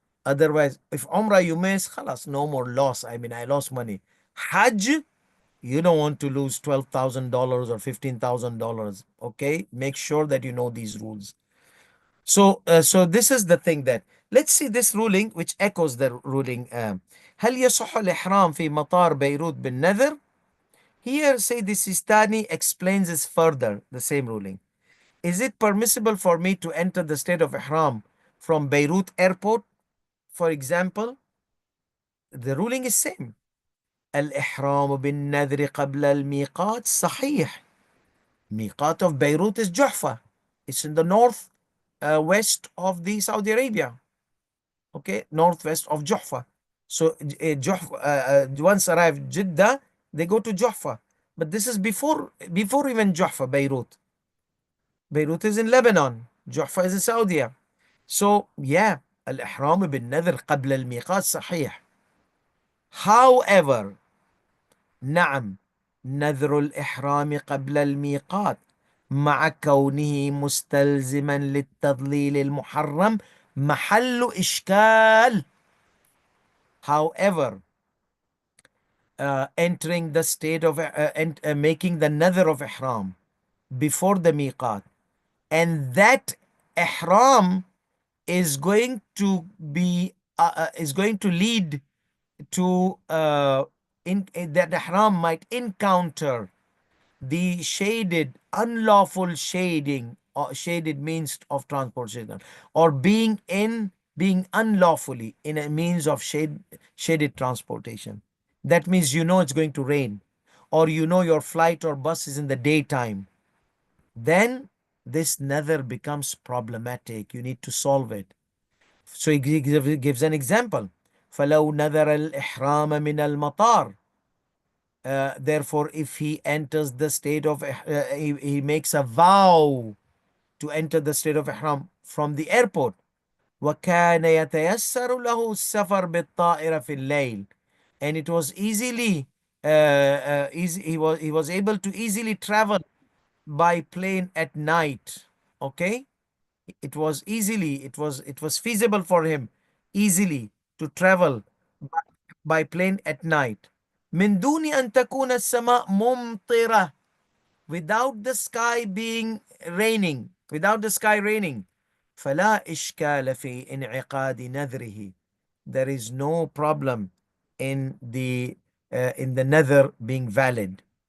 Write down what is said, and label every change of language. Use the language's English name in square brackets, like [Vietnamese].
[English] Otherwise, if Umrah you miss, khalas, no more loss. I mean, I lost money. Hajj, you don't want to lose $12,000 or $15,000. Okay, make sure that you know these rules. So this is the thing, that let's see this ruling which echoes the ruling. [Arabic] هل يصح الإحرام في مطار بيروت بالنذر? [English] Here Sayyidi Sistani explains this further, the same ruling. Is it permissible for me to enter the state of Ihram from Beirut airport, for example? The ruling is same. [Arabic] الإحرام بالنذر قبل الميقات صحيح. [English] Miqat of Beirut is Juhfa. It's in the north west of the Saudi Arabia, okay, northwest of Juhfa. So once arrived Jeddah, they go to Juhfa. But this is before even Juhfa, Beirut. Beirut is in Lebanon. Juhfa is in Saudi. So yeah, [Arabic] الإحرام بالنذر قبل الميقات صحيح. [English] However, [Arabic] نعم، نذر الإحرام قبل الميقات مع كونه مستلزما للتضليل المحرم محل إشكال. [English] However, entering the state of making the nadhr of ihram before the miqat, and that ihram is going to be is going to lead to that ihram might encounter the shaded, unlawful shading, or shaded means of transportation, or being unlawfully in a means of shaded transportation. That means you know it's going to rain, or you know your flight or bus is in the daytime. Then this nether becomes problematic. You need to solve it. So he gives an example. [Arabic] فلو نذر الإحرام من المطار. [English] Therefore, if he enters the state of he makes a vow to enter the state of ihram from the airport, [Arabic] وكان يتيسر له السفر بالطائرة في الليل, [English] and it was easily easy, he was able to easily travel by plane at night. Okay, it was feasible for him easily to travel by plane at night. [Arabic] من دون أن تكون السماء ممطرة, [English] without the sky being raining, without the sky raining. [Arabic] فلا إشكال في انعقاد نذره. [English] There is no problem in the nether being valid.